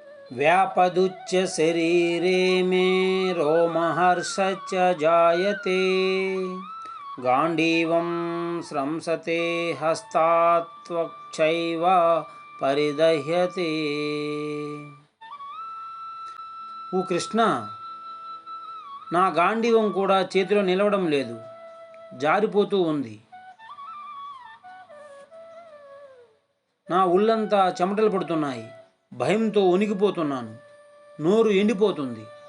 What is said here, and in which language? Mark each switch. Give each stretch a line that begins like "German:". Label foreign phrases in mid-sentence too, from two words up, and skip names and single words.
Sanskrit: व्यापदुच्च शरीरे मे रोमहर्षश्च जायते गाण्डीवं स्रंसते हस्तात्वक्षैव परिदह्यते।
Telugu: ఓ కృష్ణ, నా గాంధీవం కూడా చేతిలో నిలవడం లేదు, జారిపోతూ ఉంది. నా ఒళ్ళంతా చెమటలు పడుతున్నాయి, భయంతో వణికిపోతున్నాను, నోరు ఎండిపోతుంది.